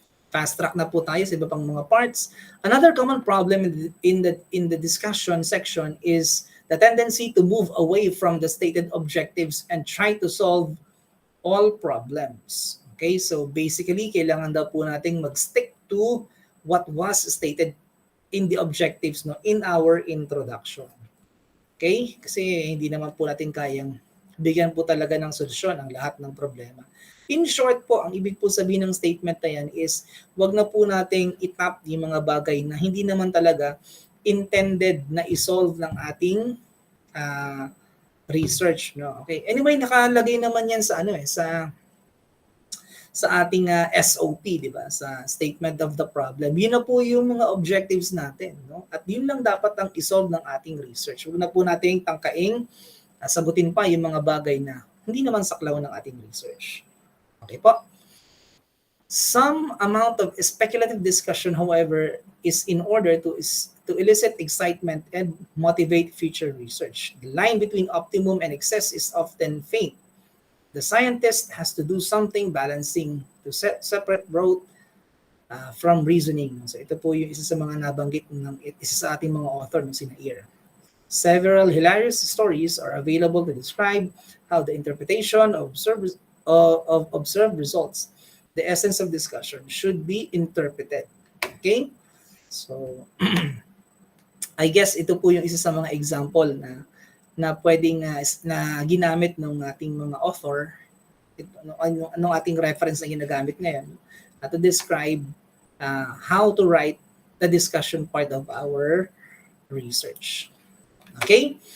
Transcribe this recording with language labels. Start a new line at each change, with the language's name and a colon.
Filipino: Fast track na po tayo sa iba pang mga parts.
English: Another common problem in the discussion section is the tendency to move away from the stated objectives and try to solve all problems. Okay, so basically,
Filipino: kailangan daw po nating mag-stick
English: to what was stated in the objectives no in our introduction. Okay?
Filipino: Kasi hindi naman po natin kayang bigyan po talaga ng solusyon ang lahat ng problema.
English: In short
Filipino: po, ang ibig po sabihin ng statement na yan is wag na po nating itap yung mga bagay na hindi naman talaga intended na isolve ng ating research, no? Okay. Anyway, nakalagay naman yan sa sa ating SOP, di ba? Sa statement of the problem. Yun na po yung mga objectives natin, no? At yun lang dapat ang isolve ng ating research. Huwag na po nating tangkaing sagutin pa yung mga bagay na hindi naman saklaw ng ating research.
English: Okay po? Some amount of speculative discussion, however, is in order to elicit excitement and motivate future research. The line between optimum and excess is often faint. The scientist has to do something balancing to separate growth from reasoning.
Filipino: So ito po yung isa sa mga nabanggit ng isa sa ating mga author ng Sinair.
English: Several hilarious stories are available to describe how the interpretation of observed results, the essence of discussion, should be interpreted.
Filipino: Okay? So, I guess ito po yung isa sa mga example na pwedeng na ginamit ng ating mga author, anong ating reference na ginagamit ngayon,
English: to describe how to write the discussion part of our research.
Filipino: Okay?